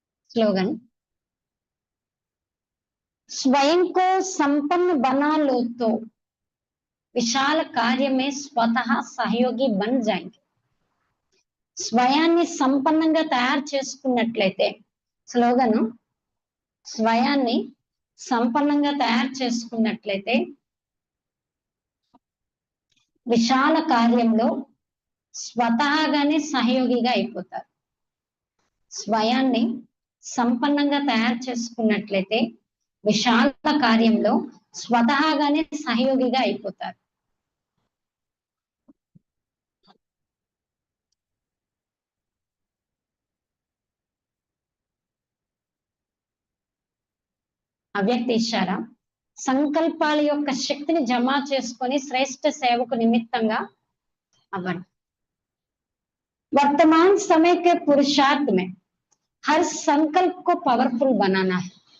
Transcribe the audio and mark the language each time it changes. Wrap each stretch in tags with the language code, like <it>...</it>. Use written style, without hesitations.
<hi>Slogan, स्वयं को संपन्न बना लो तो विशाल कार्य में स्वतः सहयोगी बन जाएंगे.</hi> <te>స్వయాన్ని సంపన్నంగా తయారు చేసుకున్నట్లయితే, స్లోగన్, స్వయాన్ని సంపన్నంగా తయారు చేసుకున్నట్లయితే విశాల కార్యంలో స్వతహాగానే సహయోగిగా అయిపోతారు. స్వయాన్ని సంపన్నంగా తయారు చేసుకున్నట్లయితే విశాల కార్యంలో స్వతహాగానే సహయోగిగా అయిపోతారు. అవ్యక్త ఇషారా, సంకల్పాల యొక్క శక్తిని జమ చేసుకొని శ్రేష్ఠ సేవకు నిమిత్తంగా అవ్వండి.</te> <hi>वर्तमान समय के पुरुषार्थ में हर संकल्प को पावरफुल बनाना है.</hi>